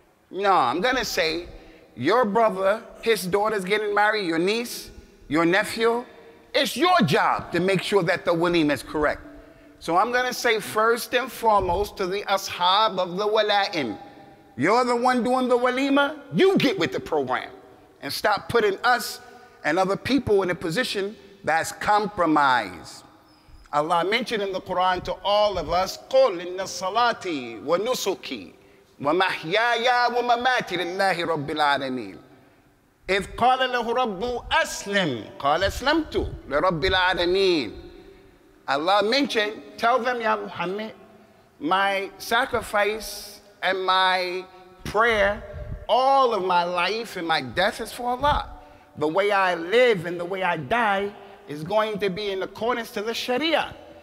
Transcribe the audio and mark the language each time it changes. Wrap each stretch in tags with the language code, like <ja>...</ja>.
<en>No, I'm gonna say, your brother, his daughter's getting married, your niece, your nephew, it's your job to make sure that the walima is correct. So I'm gonna say first and foremost to the ashab of the wala'im, you're the one doing the walima, you get with the program and stop putting us and other people in a position that's compromised. Allah mentioned in the Quran to all of us,</en> <ar>قُلْ إِنَّ الصَّلَاةِ وَنُسُكِي وَمَحْيَايَا وَمَمَاتِي لِلَّهِ رَبِّ الْعَالَمِينَ إِذْ قَالَ لَهُ رَبُّ أَسْلِمْ قَالَ أَسْلَمْتُ لِرَبِّ الْعَالَمِينَ.</ar> <en>Allah mentioned, tell them, Ya Muhammad, my sacrifice and my prayer, all of my life and my death is for Allah. The way I live and the way I die is going to be in accordance to the Sharia.</en>